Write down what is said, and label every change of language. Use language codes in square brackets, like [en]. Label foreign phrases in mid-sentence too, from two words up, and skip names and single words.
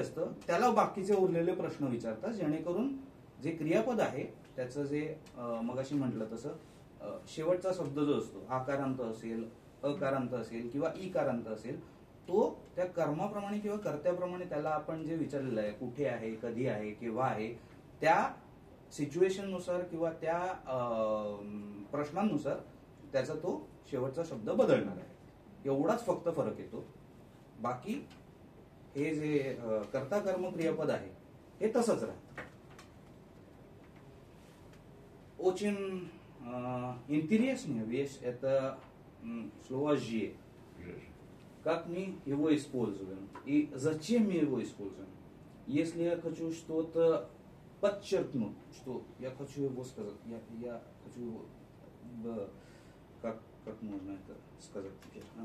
[mr] असतं त्याला बाकीचे उरलेले प्रश्न विचारता, जेणेकरून जे क्रियापद आहे त्याचं जे मगाशी म्हटलं तसं शेवटचा शब्द जो असतो, आकारांत असेल, अकारांत असेल किंवा इकारांत असेल, तो त्या कर्माप्रमाणे किंवा कर्त्याप्रमाणे त्याला आपण जे विचारलेलं आहे, कुठे आहे, कधी आहे, केव्हा आहे, त्या सिच्युएशन नुसार किंवा त्या प्रश्नांनुसार त्याचा तो शेवटचा शब्द बदलणार आहे. एवढाच फक्त फरक येतो. बाकी हे जे कर्ता कर्म क्रियापद आहे हे तसंच राहतं. [ru] Очень интересная вещь это слово «же». Как мы его используем и зачем мы его используем. Если я хочу что-то подчеркнуть, что я хочу его сказать, я хочу его как можно это сказать теперь?